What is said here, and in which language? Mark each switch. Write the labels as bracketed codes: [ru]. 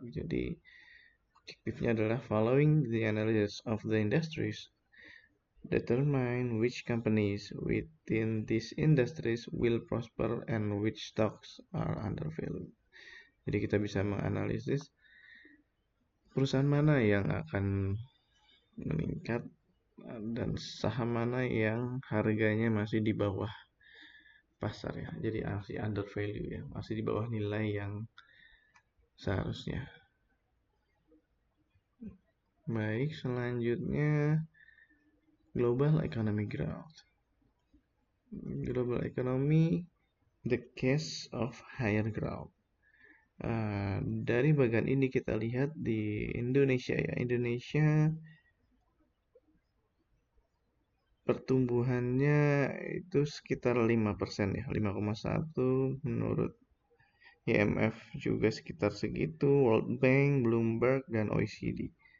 [id] Jadi objektifnya adalah [en] following the analysis of the industries, determine which companies within these industries will prosper and which stocks are undervalued. [id] Jadi kita bisa menganalisis perusahaan mana yang akan meningkat dan saham mana yang harganya masih di bawah pasar ya. Jadi masih under value ya, masih di bawah nilai yang seharusnya. Baik, selanjutnya global economic growth. [en] Global economy, the case of higher growth. [id] Dari bagian ini kita lihat di Indonesia ya. Indonesia pertumbuhannya itu sekitar 5% ya, 5,1 menurut IMF juga sekitar segitu, World Bank, Bloomberg, dan OECD.